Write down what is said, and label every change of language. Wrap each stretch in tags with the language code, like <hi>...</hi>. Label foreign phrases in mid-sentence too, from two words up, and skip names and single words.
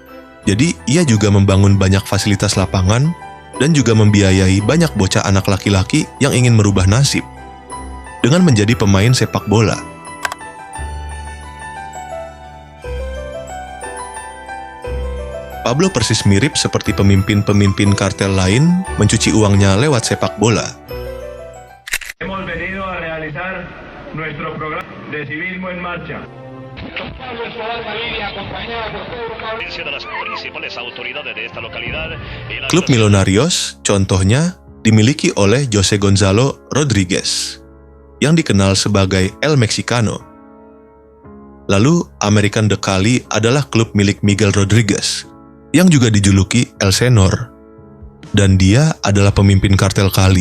<id>Jadi, ia juga membangun banyak fasilitas lapangan dan juga membiayai banyak bocah anak laki-laki yang ingin merubah nasib dengan menjadi pemain sepak bola. Pablo persis mirip seperti pemimpin-pemimpin kartel lain mencuci uangnya lewat sepak bola.</id> <es>Hemos venido a realizar nuestro programa de civismo en marcha.</es> <id>Klub Millonarios, contohnya, dimiliki oleh Jose Gonzalo Rodriguez, yang dikenal sebagai El Mexicano. Lalu, American de Cali adalah klub milik Miguel Rodriguez, yang juga dijuluki El Senor. Dan dia adalah pemimpin kartel Cali.</id>